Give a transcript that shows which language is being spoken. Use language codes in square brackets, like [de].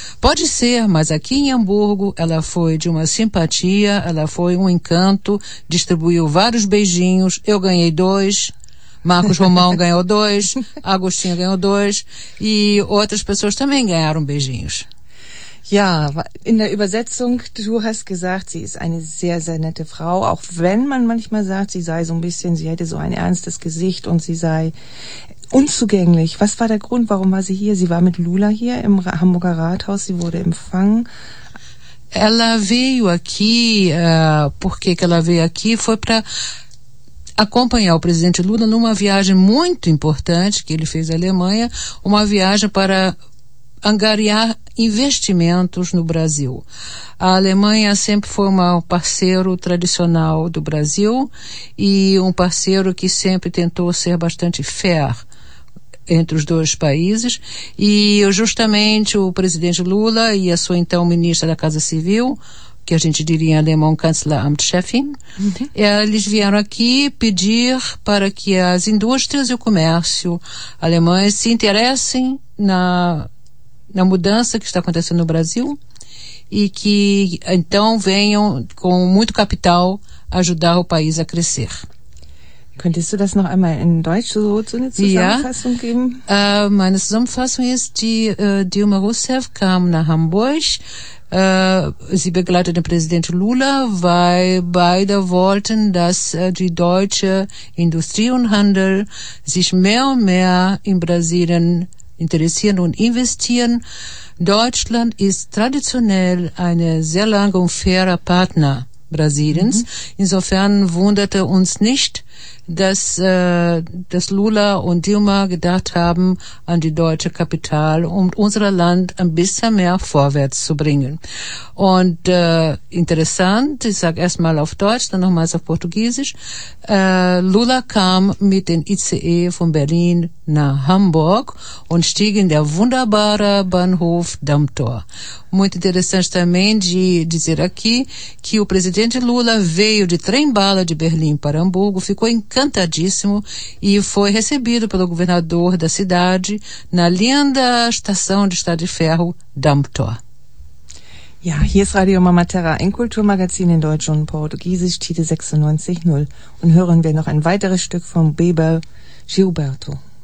[pt] Pode ser, mas aqui em Hamburgo ela foi de uma simpatia, ela foi um encanto, distribuiu vários beijinhos, eu ganhei 2. Marcos Romão ganhou 2, Agostinho ganhou 2 e outras pessoas também ganharam beijinhos. [de] Ja, in der Übersetzung, du hast gesagt, sie ist eine sehr, sehr nette Frau, auch wenn man manchmal sagt, sie sei so ein bisschen, sie hätte so ein ernstes Gesicht und sie sei unzugänglich. Was war der Grund, warum war sie hier? Sie war mit Lula hier im Hamburger Rathaus, sie wurde empfangen. [pt] Ela veio aqui, porque ela veio aqui, foi para acompanhar o presidente Lula numa viagem muito importante que ele fez à Alemanha, uma viagem para angariar investimentos no Brasil. A Alemanha sempre foi um parceiro tradicional do Brasil e um parceiro que sempre tentou ser bastante fair entre os dois países, e justamente o presidente Lula e a sua então ministra da Casa Civil que a gente diria alemão Kanzleramtschefin. Uhum. Eles vieram aqui pedir para que as indústrias e o comércio alemães se interessem na mudança que está acontecendo no Brasil e que então venham com muito capital ajudar o país a crescer. [de] Könntest du das noch einmal in Deutsch so eine Zusammenfassung geben? Ja, meine Zusammenfassung ist, die Dilma Rousseff kam nach Hamburg. Sie begleitete den Präsidenten Lula, weil beide wollten, dass die deutsche Industrie und Handel sich mehr und mehr in Brasilien interessieren und investieren. Deutschland ist traditionell ein sehr langer und fairer Partner Brasiliens. Mhm. Insofern wunderte uns nicht, dass Lula und Dilma gedacht haben an die deutsche Kapital, um unser Land ein bisschen mehr vorwärts zu bringen. Und interessant, ich sage erstmal auf Deutsch, dann nochmals auf Portugiesisch, Lula kam mit dem ICE von Berlin nach Hamburg und stieg in der wunderbare Bahnhof Dammtor. [pt] Muito interessante também de dizer aqui que o presidente Lula veio de trem-bala de Berlim para Hamburgo, ficou encantadíssimo e foi recebido pelo governador da cidade na linda estação de estrada de ferro Dammtor. [de] Ja, hier ist Radio Mama Terra, ein Kulturmagazin in Deutsch und Portugiesisch, Titel 96.0. Und hören wir noch ein weiteres Stück von Bebel Gilberto.